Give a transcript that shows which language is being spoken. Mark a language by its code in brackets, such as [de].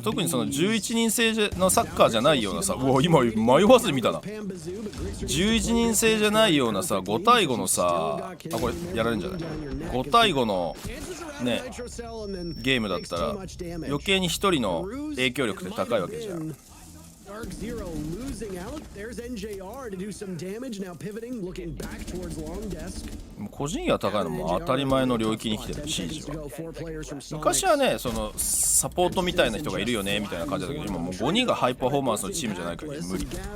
[ja] 特にその11人制のサッカーじゃないようなさ、うわ今迷わず見たな。 11人制じゃないようなさ5対5のさ、あこれやられるんじゃない、5対5のねゲームだったら余計に1人の影響力って高いわけじゃん。 [en] DarkZero losing out. There's NJR to do some damage. Now pivoting, looking back towards long desk. [ja] 個人技が高いのも当たり前の領域に来てるシージは。昔はねそのサポートみたいな人がいるよねみたいな感じだけど、今もう5人がハイパフォーマンスのチームじゃないから無理。